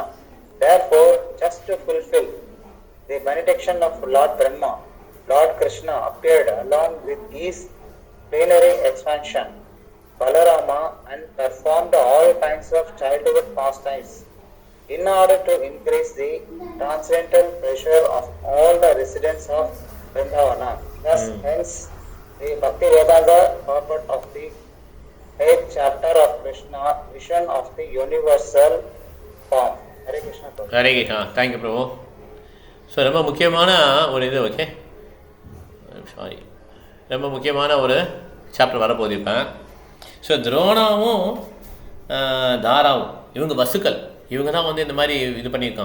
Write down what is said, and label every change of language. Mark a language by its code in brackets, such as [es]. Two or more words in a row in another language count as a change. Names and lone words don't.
[en] Therefore, just to fulfill the benediction of Lord Brahma, Lord Krishna appeared along with his plenary expansion, Balarama, and performed all kinds of childhood pastimes in order to increase the transcendental pleasure of all the residents of Vrindavana. Thus, hence, the Bhakti Vedanta purport of the 8th chapter of Krishna, vision of the universal form. Hare Krishna. [ta] ஹரே கிருஷ்ணா. தேங்க்யூ பிரபு. ஸோ ரொம்ப முக்கியமான ஒரு இது, [en] okay sorry, [ta] ரொம்ப முக்கியமான ஒரு சாப்டர் வரப்போகுது இப்போ. ஸோ துரோணாவும் தாராவும் இவங்க வசுக்கள், இவங்க தான் வந்து இந்த மாதிரி இது பண்ணியிருக்காங்க.